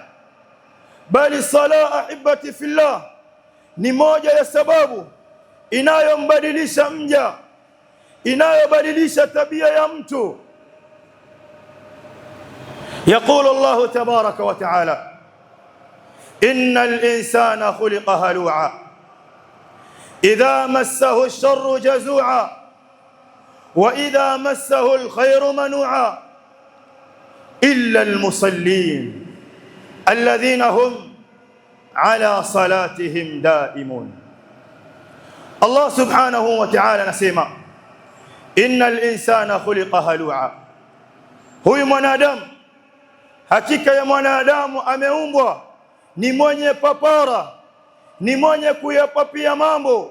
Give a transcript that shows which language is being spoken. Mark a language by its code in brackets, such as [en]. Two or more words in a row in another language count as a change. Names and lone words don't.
[sw] Bali sala, [ar] أحبتي في الله, [sw] ni moja ya sababu inayombadilisha mja, inayobadilisha tabia ya mtu. [ar] يقول الله تبارك وتعالى، إن الإنسان خلق هلوعا إذا مسه الشر جزوعا وإذا مسه الخير منوعا إلا المصلين الذين هم على صلاتهم دائمون. [sw] Allah [ar] سبحانه وتعالى [sw] anasema, [ar] إن الإنسان خلق هلوعا, [sw] huyu mwanadamu, hakika ya mwanadamu ameumbwa ni mwenye papara, ni mwenye kuyapapia mambo.